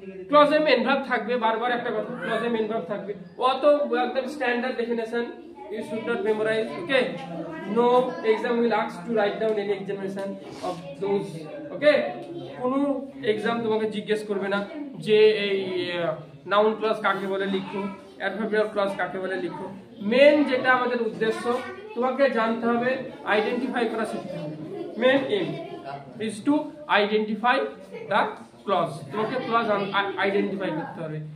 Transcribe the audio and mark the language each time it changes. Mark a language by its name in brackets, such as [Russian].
[Bangla] ক্লজে main verb থাকবে, বারবার একটা কথা, ক্লজে মেন ভার্ব থাকবে, অত একদম standard definition, [English] you should not memorize, okay? No exam will ask to write down any examination of those, okay? [Bangla] কোনো এক্সাম তোমাকে জিজ্ঞেস করবে না যে এই নাউন ক্লজ কাকে বলে লিখো, অ্যাডভার্বিয়াল ক্লজ কাকে বলে লিখো। মেন যেটা আমাদের উদ্দেশ্য, তোমাকে জানতে হবে, আইডেন্টিফাই করা শিখতে হবে। Main M [English] is to identify the clause, [Bangla] তোমাকে ক্লজ আইডেন্টিফাই করতে হবে।